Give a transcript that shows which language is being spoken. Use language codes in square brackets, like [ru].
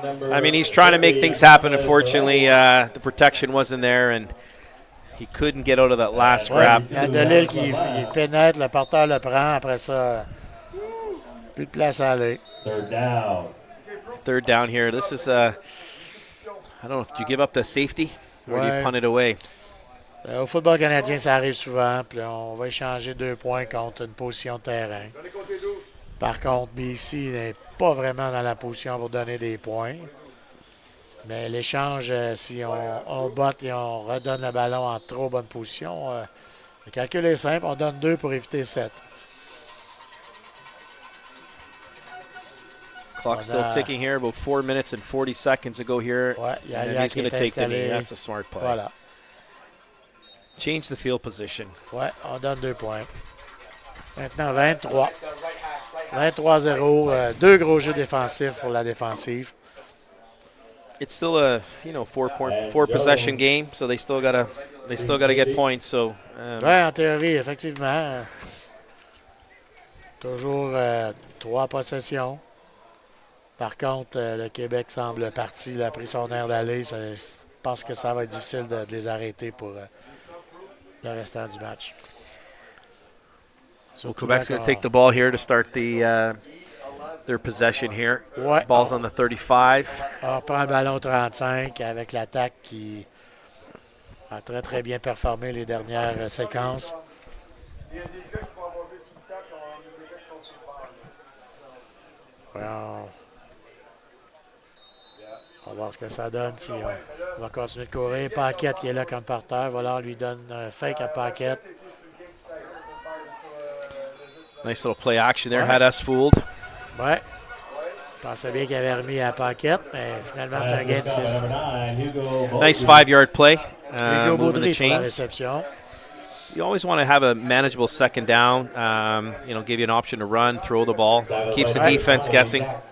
[en] I mean, he's trying to make things happen. Unfortunately, the protection wasn't there, and he couldn't get out of that last grab. [fr] Il y a Delisle qui il pénètre, le porteur le prend. Après ça, plus de place à aller. [en] 3rd down here. This is, I don't know, if you give up the safety or do you punt it away? [fr] Au football canadien, ça arrive souvent. Puis on va échanger 2 points contre une position de terrain. Par contre, BC n'est pas vraiment dans la position pour donner des points. Mais l'échange, si on botte et on redonne le ballon en trop bonne position, le calcul est simple. On donne 2 pour éviter 7. [en] Clock still ticking here. About 4 minutes and 40 seconds to go here. [fr] Ouais, [en] and he's going to take the knee. That's a smart play. [fr] Voilà. [en] Change the field position. [fr] Ouais, on donne 2 points. Maintenant, 23. 23-0. 2 gros jeux défensifs pour la défensive. [en] It's still a 4 possession game, so they still gotta get points. So [fr] ouais, en théorie, effectivement. Toujours 3 possessions. Par contre, le Québec semble parti. Il a pris son air d'aller. Je pense que ça va être difficile de les arrêter pour le restant du match. [en] So Quebec's going to take the ball here to start their possession here. [fr] Ouais. [en] Ball's on the 35. [fr] On prend le ballon 35 avec l'attaque qui a très très bien performé les dernières séquences. Ouais, on va voir ce que ça donne si on va continuer de courir. Paquette qui est là comme porteur. Voilà, on lui donne un fake à Paquette. [en] Nice little play action there. Had us fooled. [fr] Ouais. Je pensais bien qu'il avait remis à Paquette, mais finalement, c'est un gain de 6. [en] Nice 5-yard play. [fr] Hugo Baudry pour la [en] chains. [fr] réception. [en] You always want to have a manageable 2nd down. Give you an option to run, throw the ball. Keeps the defense guessing.